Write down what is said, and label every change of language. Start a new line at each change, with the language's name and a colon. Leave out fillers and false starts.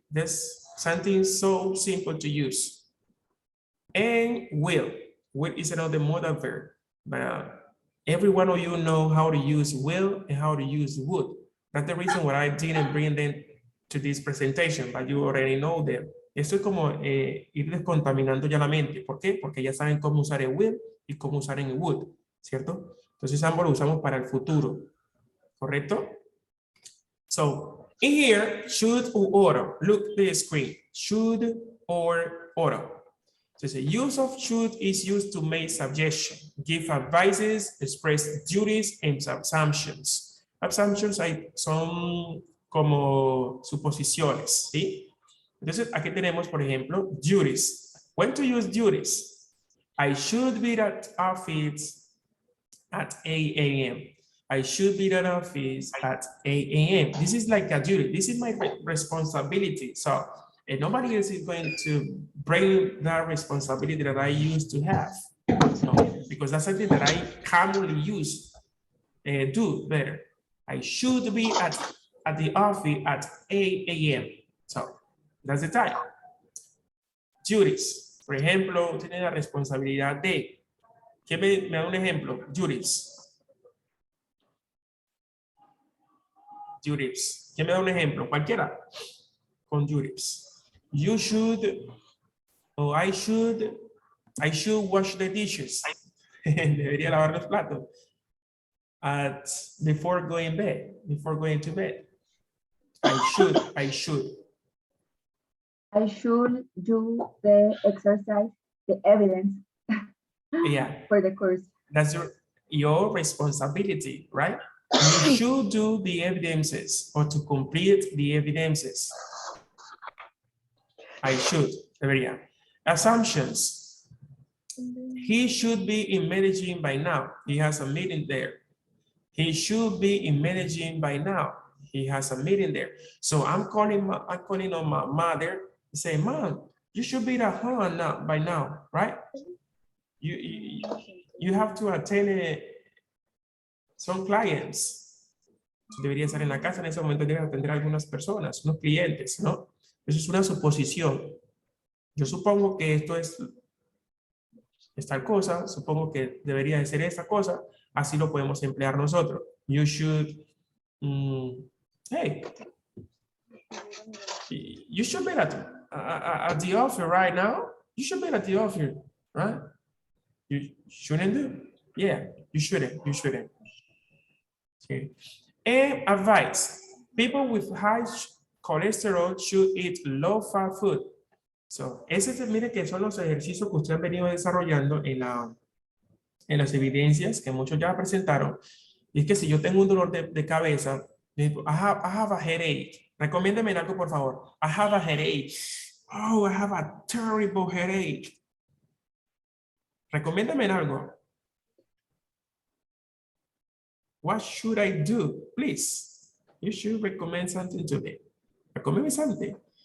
English: That's something so simple to use. And will. Will is another modal verb, but every one of you know how to use will and how to use would. That's the reason why I didn't bring them to this presentation, but you already know them.
Spanish: Esto es como ir descontaminando ya la mente. ¿Por qué? Porque ya saben cómo usar el will y cómo usar el would, ¿cierto? Entonces ambos lo usamos para el futuro, ¿correcto?
English: So, in here, should or ought. Look at the screen. Should or ought. So the use of should is used to make suggestion, give advices, express duties, and assumptions.
Spanish: Assumptions son como suposiciones, ¿sí? Entonces, aquí tenemos, por ejemplo, duties.
English: When to use duties? I should be at office at 8 a.m. I should be at office at 8 a.m. This is like a duty. This is my responsibility. So nobody else is going to bring that responsibility that I used to have. No, because that's something that I commonly use, do better. I should be at the office at 8 a.m. So that's the time. Duties.
Spanish: Por ejemplo, tiene la responsabilidad de. ¿Quién me da un ejemplo? Duties. Duties. ¿Quién me da un ejemplo? Cualquiera. Con duties.
English: You should, or I should wash the dishes.
Spanish: Debería lavar los platos.
English: Before going to bed. I should. I should do the exercise, the evidence. Yeah. For the course. That's your responsibility, right? You should do the evidences or to complete the evidences. I should.
Spanish: Debería.
English: Assumptions. He should be in Medellin by now. He has a meeting there. He should be in Medellin by now. He has a meeting there. So I'm calling on my mother and say, Mom, you should be at home by now, right? You have to attend some clients.
Spanish: Debería estar en la casa en ese momento, debe atender a algunas personas, unos clientes, ¿no? Eso es una suposición. Yo supongo que esto es tal cosa, supongo que debería de ser esta cosa, así lo podemos emplear nosotros.
English: You should, hey, you should be at the office right now. You should be at the office, right? You shouldn't do? Yeah, you shouldn't. Okay. And advice. People with high cholesterol should eat low-fat food.
Spanish: So, mire que son los ejercicios que ustedes han venido desarrollando en las evidencias que muchos ya presentaron. Y es que si yo tengo un dolor de cabeza,
English: I have a headache.
Spanish: Recomiéndeme algo, por favor.
English: I have a headache. Oh, I have a terrible headache.
Spanish: Recomiéndame algo.
English: What should I do? Please. You should recommend something to me. Recommend me something.